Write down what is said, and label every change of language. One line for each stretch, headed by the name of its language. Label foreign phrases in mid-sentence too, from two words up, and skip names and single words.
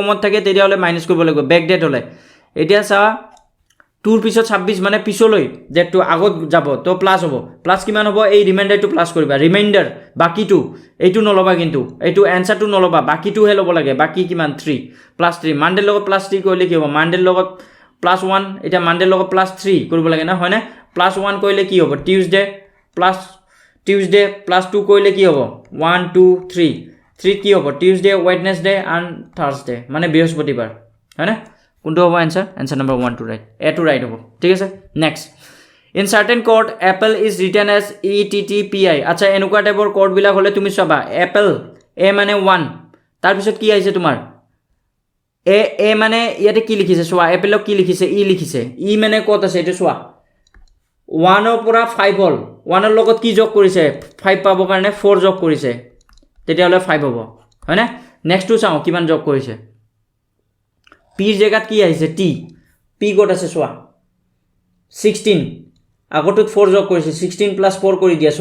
Assamese: ডেটটো কমত থাকে তেতিয়া হলে মাইনাস কৰিব লাগিব
English: back date
Assamese: হলে এতিয়া চোৱা 2 পিছত 26 মানে পিছলৈ যেটো আগত যাব তো প্লাস হ'ব প্লাস কিমান হ'ব এই ৰিমাইন্ডাৰটো প্লাস কৰিবা ৰিমাইন্ডাৰ বাকিটো এইটো নলবা কিন্তু এইটো এনসাৰটো নলবা বাকিটো হে ল'ব লাগে বাকি কিমান 3 প্লাস 3 মানডেৰ লগত প্লাস 3 কৰিলে কি হ'ব মানডেৰ লগত প্লাস 1 এটা মানডেৰ লগত প্লাস 3 কৰিব লাগে না হয় না প্লাস 1 কৰিলে কি হ'ব টিউজডে প্লাস 2 কৰিলে কি হ'ব 1 2 3 3 কি হ'ব
English: Tuesday Wednesday and Thursday
Assamese: মানে বৃহস্পতিবার হয় না কোনটো হ'ব
English: answer number 1 to right a to right
Assamese: হ'ব ঠিক আছে
English: next in certain code apple is written as ettpi
Assamese: আচ্ছা এনেকুৱা টাইপৰ কোড বিলাক হলে তুমি চাবা apple a মানে 1 তাৰ পিছত কি আহিছে তোমাৰ a মানে ইয়াতে কি লিখিছে চোৱা apple কি লিখিছে e লিখিছে e মানে কত আছে এটা চোৱা 1 ৰ পৰা 5 হল 1 ৰ লগত কি যোগ কৰিছে 5 পাব কাৰণে 4 যোগ কৰিছে তেতিয়া হলে 5 হ'ব হয় না
English: next two
Assamese: চাও কিমান যোগ কৰিছে p জায়গাত কি আহিছে t p কত আছে সোয়া 16 আগতত 4 যোগ কৰিছে 16 প্লাস 4 কৰি দিয়া